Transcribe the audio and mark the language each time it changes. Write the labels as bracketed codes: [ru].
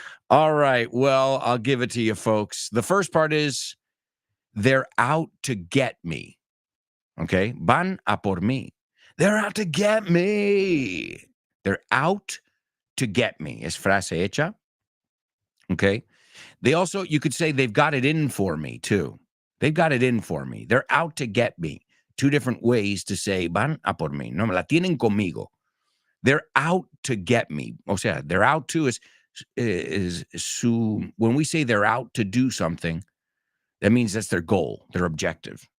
[en] All right, well, I'll give it to you, folks. The first part is, they're out to get me. Okay? Van a por mí. They're out to get me. They're out to get me. Es frase hecha. Okay? They also, you could say they've got it in for me, too. They've got it in for me. They're out to get me. [es] Two different ways to say, van a por mí. No, me la tienen conmigo. [en] They're out to get me. O sea, they're out to is when we say they're out to do something, That means that's their goal, their objective.